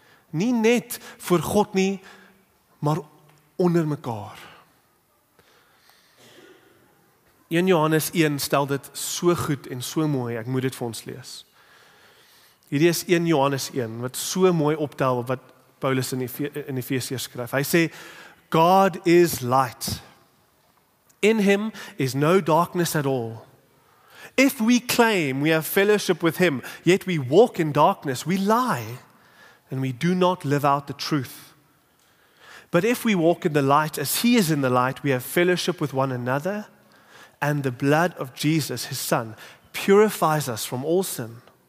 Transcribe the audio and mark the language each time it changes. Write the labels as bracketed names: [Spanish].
[Afrikaans] Nie net voor God nie, maar onder mekaar. 1 Johannes 1 stel dit so goed en so mooi, ek moet dit vir ons lees. Hierdie is 1 Johannes 1, wat so mooi optel wat Paulus in Efesiërs skryf. Hy sê, [English] God is light. In him is no darkness at all. If we claim we have fellowship with him, yet we walk in darkness, we lie, and we do not live out the truth. But if we walk in the light as he is in the light, we have fellowship with one another, and the blood of Jesus, his son, purifies us from all sin.